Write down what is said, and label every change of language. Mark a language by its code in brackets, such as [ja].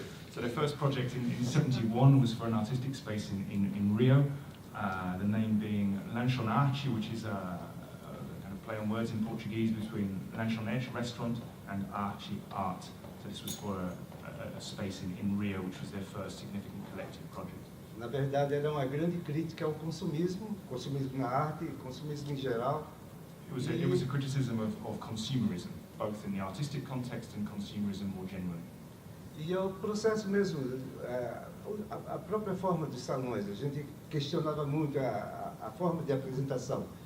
[en] So the first project in 71 was for an artistic space in Rio, the name being Lanchonarte, which is a kind of play on words in Portuguese between lanchonete, restaurant, and arte, art. So this was for a space in Rio, which was their first significant collective project. [pt] Na verdade, era uma grande crítica ao consumismo na arte, consumismo em geral. [en] It was a criticism of consumerism, both in the artistic context and consumerism more generally. [pt] E é o processo mesmo, a própria forma dos salões. A gente questionava muito a forma de apresentação.